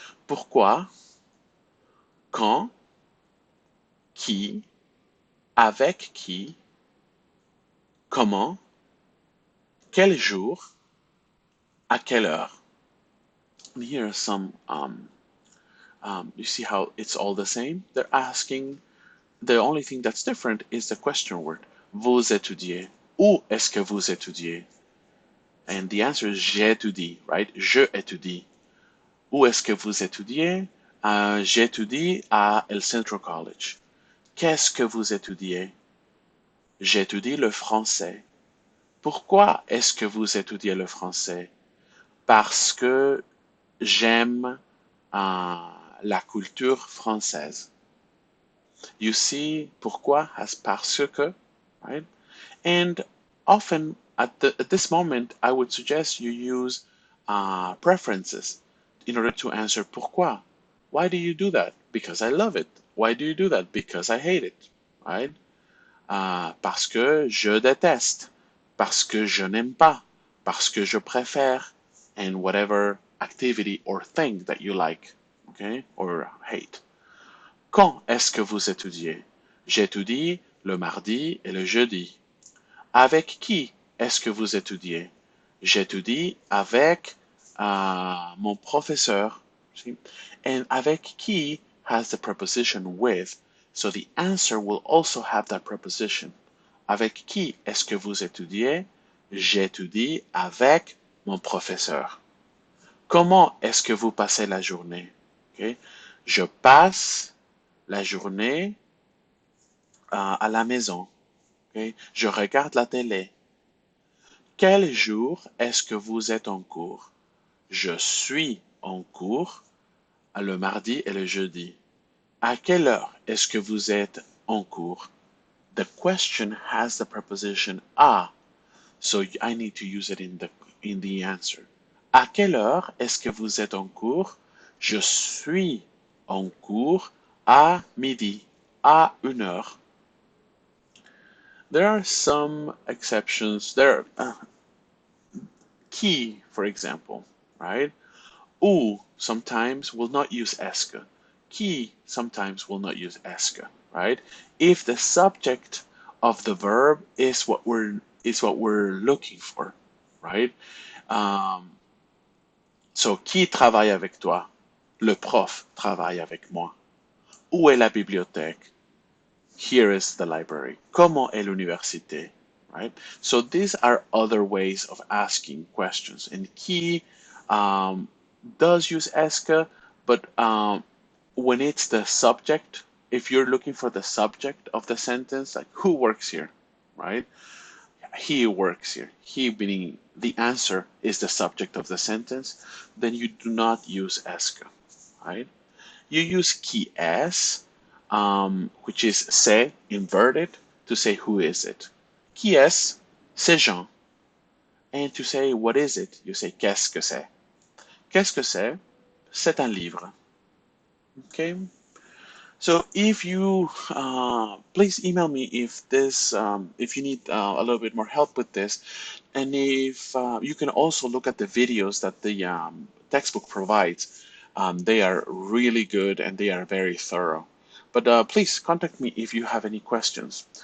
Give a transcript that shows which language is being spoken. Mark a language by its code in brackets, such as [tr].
[fr] Pourquoi, quand, qui, avec qui, comment, quel jour, à quelle heure. [en] And here are some, you see how it's all the same? They're asking, the only thing that's different is the question word. [fr] Vous étudiez. Où est-ce que vous étudiez? [en] And the answer is [fr] j'étudie, [en] right? [fr] Je étudie. Où est-ce que vous étudiez? J'étudie à El Centro College. Qu'est-ce que vous étudiez? J'étudie le français. Pourquoi est-ce que vous étudiez le français? Parce que j'aime la culture française. [en] You see, pourquoi has parce que, right? And often at this moment, I would suggest you use preferences in order to answer pourquoi. Why do you do that? Because I love it. Why do you do that? Because I hate it, right? [fr] Parce que je déteste, parce que je n'aime pas, parce que je préfère, [en] and whatever activity or thing that you like, okay, or hate. [fr] Quand est-ce que vous étudiez? J'étudie le mardi et le jeudi. Avec qui est-ce que vous étudiez? J'étudie avec mon professeur. [en] See? And avec qui has the preposition with, so the answer will also have that preposition. [fr] Avec qui est-ce que vous étudiez? J'étudie avec mon professeur. Comment est-ce que vous passez la journée? Okay? Je passe la journée à la maison. Okay? Je regarde la télé. Quel jour est-ce que vous êtes en cours? Je suis en cours le mardi et le jeudi. À quelle heure est-ce que vous êtes en cours? [en] The question has the preposition à, so I need to use it in the answer. [fr] À quelle heure est-ce que vous êtes en cours? Je suis en cours à midi, à 1 heure. [en] There are some exceptions. There are qui, for example, right? Ou sometimes will not use est-ce. Qui sometimes will not use est-ce, right? If the subject of the verb is what we're looking for, right? [fr] So qui travaille avec toi? Le prof travaille avec moi. Où est la bibliothèque? [en] Here is the library. [fr] Comment est l'université? [en] Right? So these are other ways of asking questions. And qui does use est-ce, but when it's the subject, if you're looking for the subject of the sentence, like who works here, right? he works here. He meaning the answer is the subject of the sentence, then you do not use est que, right? You use qui est, which is c'est inverted, to say who is it. [fr] Qui est? C'est Jean. [en] And to say what is it, you say [fr] qu'est-ce que c'est. Qu'est-ce que c'est? C'est un livre. Okay. [en] So if you please email me if this if you need a little bit more help with this, and if you can also look at the videos that the textbook provides. They are really good and they are very thorough. But please contact me if you have any questions.